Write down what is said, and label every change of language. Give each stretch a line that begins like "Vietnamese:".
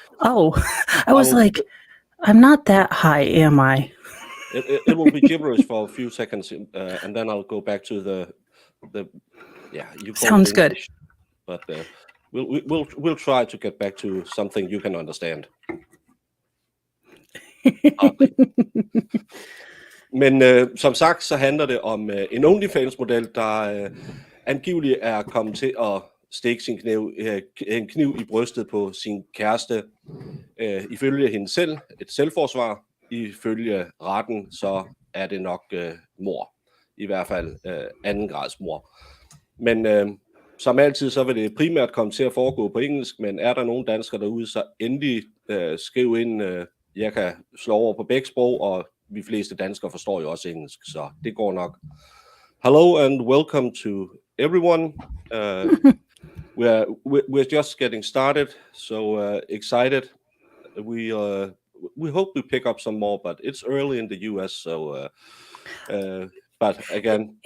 English: I was like, I'm not that high, am I? It will be gibberish for a few seconds, and then I'll go back to the you call Sounds it good. English, but we'll try to get back to something you can understand.
Danish: Men som sagt, så handler det om en OnlyFans-model, der angiveligt er kommet til at stikke en kniv i brystet på sin kæreste. Ifølge hende selv, et selvforsvar. Ifølge retten, så er det nok mord. I hvert fald anden grads mord. Men som altid, så vil det primært komme til at foregå på engelsk, men er der nogen danskere derude, så endelig skriv ind. Jeg kan slå over på begge sprog, og de fleste danskere forstår jo også engelsk, så det går nok.
English: Hello and welcome to everyone. We're just getting started, so excited. We hope we pick up some more, but it's early in the US, so but again,